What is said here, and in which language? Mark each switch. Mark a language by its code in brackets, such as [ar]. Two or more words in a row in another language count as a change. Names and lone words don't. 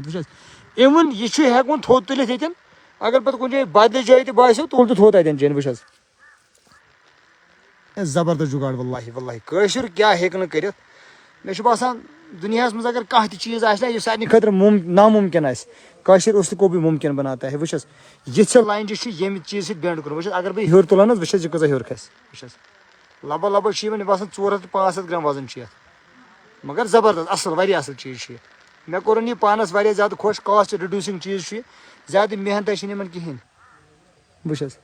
[ks] وٕچھ حظ اِوٕن یہِ چھُ ہٮ۪کُن تھوٚد تُلِتھ ییٚتٮ۪ن اگر پتہٕ کُنہِ جایہِ بدلہِ جایہِ تہِ باسیو تُل تہٕ تھوٚد تتٮ۪ن جاین. وٕچھ حظ زبردست جُگاڑ [ar] واللہ واللہ. [ks] کٲشُر کیٛاہ ہیٚکہِ نہٕ کٔرِتھ. مےٚ چھُ باسان دُنیاہس منٛز اگر کانٛہہ تہِ چیٖز آسہِ نہ یہِ سارنٕے خٲطرٕ نامُمکِن آسہِ کٲشِر [ur] اس کو بھی مُمکِن بناتا ہے. [ks] وٕچھ حظ یِژھِ لینجہِ چھُ ییٚمہِ چیٖز سۭتۍ بینٛڈ کوٚرمُت. وٕچھ حظ اگر بہٕ ہیوٚر تُلان حظ وٕچھ حظ یہِ کۭژاہ ہیوٚر کھسہِ. وٕچھ حظ لگ بگ چھُ یِوان مےٚ باسان 400-500 گرام وزن چھُ یتھ. مگر زبردست اَصٕل واریاہ اَصٕل چیٖز چھُ یہِ. مےٚ کوٚرُن یہِ پانس واریاہ زیادٕ خۄش. [en] cost reducing [ks] چیٖز چھُ یہِ زیادٕ محنت چھِنہٕ یِمن کِہینۍ.